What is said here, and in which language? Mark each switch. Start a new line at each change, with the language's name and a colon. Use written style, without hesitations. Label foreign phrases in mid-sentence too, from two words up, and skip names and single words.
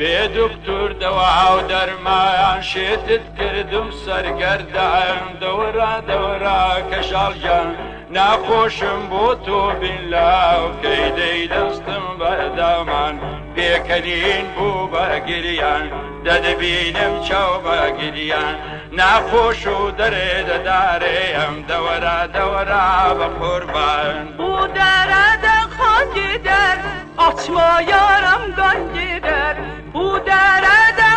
Kurdish: دکتور دوا و درمان شیتت کردم سرگردان دورا دورا کشال جان نخوشم بو تو بالله و کیدی دستم بردامان بیکنین بو بگریان دد بینم چاو بگریان نخوش و درد داریم دورا دورا بقربان
Turkish: bu derede kan gider açma yaram kan gider bu derede